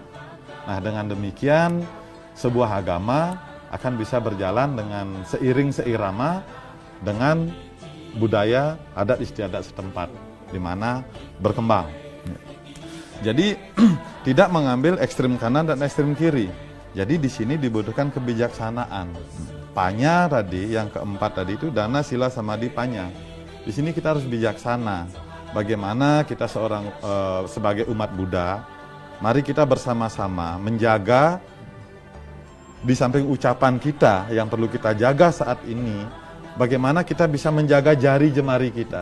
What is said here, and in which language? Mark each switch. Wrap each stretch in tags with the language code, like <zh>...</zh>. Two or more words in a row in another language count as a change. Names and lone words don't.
<id>Nah, dengan demikian sebuah agama akan bisa berjalan dengan seiring seirama dengan budaya adat istiadat setempat di mana berkembang. Jadi tidak mengambil ekstrem kanan dan ekstrem kiri. Jadi di sini dibutuhkan kebijaksanaan. Panya tadi, yang keempat tadi itu</id> <pi>dana, sila, samadhi, panya.</pi> <id>Di sini kita harus bijaksana. Bagaimana kita sebagai umat Buddha, mari kita bersama-sama menjaga di samping ucapan kita yang perlu kita jaga saat ini, bagaimana kita bisa menjaga jari jemari kita.</id>